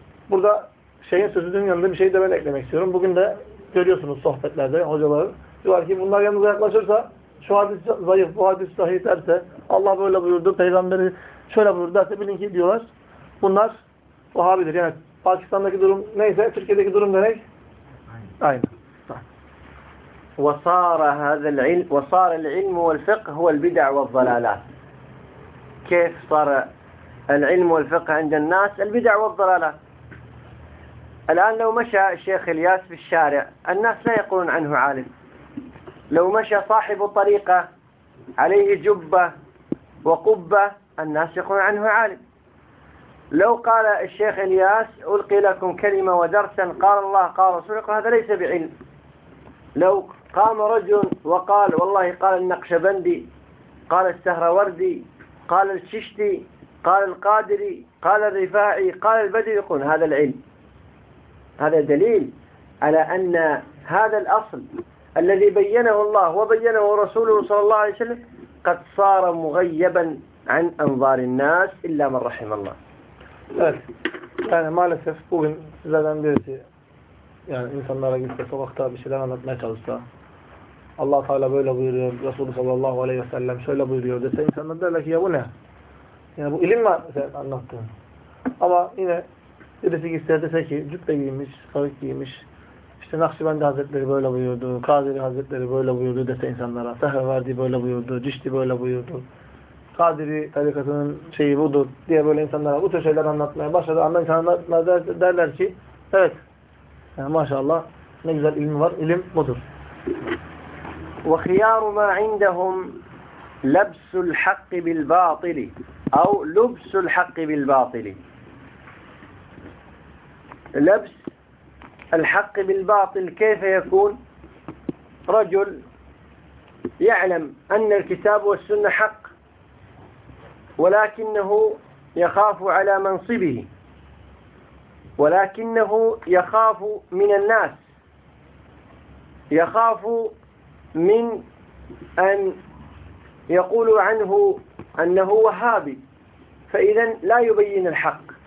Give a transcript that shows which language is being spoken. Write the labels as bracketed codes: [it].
[tr] Burada şeyin sözünün yanında bir şey de ben eklemek istiyorum. Bugün de görüyorsunuz sohbetlerde hocaları. Diyor ki bunlar yanınıza yaklaşırsa, şu hadis zayıf, bu hadis sahih derse, Allah böyle buyurdu, peygamberi şöyle buyurdu derse, bilin ki diyorlar, bunlar Vahabidir. Yani Pakistan'daki durum neyse, Türkiye'deki durum ne? Aynı. [ar] وَصَارَ هَذَا الْعِلْمُ وَصَارَ الْعِلْمُ وَالْفِقْهُ هُوَ الْبِدَعُ وَالضَّلَالَاتِ كيف صار العلم والفقه عند الناس؟ البدع والضلالات. الآن لو مشى الشيخ إلياس في الشارع الناس لا يقولون عنه عالم. لو مشى صاحب طريقة عليه جبة وقبة الناس يقولون عنه عالم. لو قال الشيخ إلياس ألقي لكم كلمة ودرسا قال الله قال رسول الله هذا ليس بعلم. لو قام رجل وقال والله قال النقشبندي قال السهروردي قال الششتي قال القادري قال الرفاعي قال البدري يقول هذا العلم. هذا دليل على أن هذا الأصل الذي بينه الله وبينه رسوله صلى الله عليه وسلم قد صار مغيبا عن أنظار الناس إلا من رحم الله. يعني ما للأسف [tr] bugün sizlerden birisi yani insanlara gitse sokakta bir şeyler anlatmaya çalışsa Allah Teala böyle buyuruyor, Resulü sallallahu aleyhi ve sellem şöyle buyuruyor dese insanlar derler ki ya bu ne? Yani bu ilim mi sen anlattın? Ama yine birisi gitse dese ki cübbe giymiş, kavuk giymiş, işte Nakşibendi Hazretleri böyle buyurdu, Kadiri Hazretleri böyle buyurdu dese insanlara, Sehreverdi böyle buyurdu, Cişti böyle buyurdu, Kadiri tarikatının şeyi budur diye böyle insanlara bu tür şeyler anlatmaya başladı. Ama insanlar derler ki evet, yani maşallah ne güzel ilmi var, ilim budur. [ar] وخيار ما عندهم لبس الحق بالباطل أو لبس الحق بالباطل لبس الحق بالباطل كيف يكون رجل يعلم أن الكتاب والسنة حق ولكنه يخاف على منصبه ولكنه يخاف من الناس يخاف من أن يقول عنه أنه وهابي فإذا لا يبين الحق